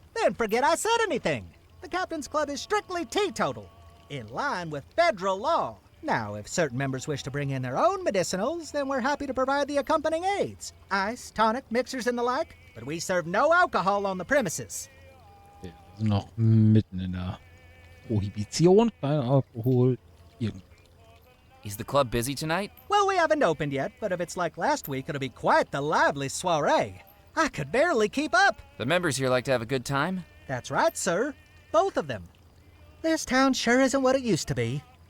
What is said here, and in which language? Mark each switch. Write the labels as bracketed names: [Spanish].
[English] Then forget I said anything. The Captain's Club is strictly teetotal, in line with federal law. Now, if certain members wish to bring in their own medicinals, then we're happy to provide the accompanying aids. Ice, tonic, mixers, and the like. But we serve no alcohol on the premises. [German] Wir sind noch mitten in der Prohibition. Kein Alkohol. Irgendwo. [English] Is the club busy tonight? Well, we haven't opened yet, but if it's like last week, it'll be quite the lively soiree. I could barely keep up. The members here like to have a good time? That's right, sir. Both of them. This town sure isn't what it used to be.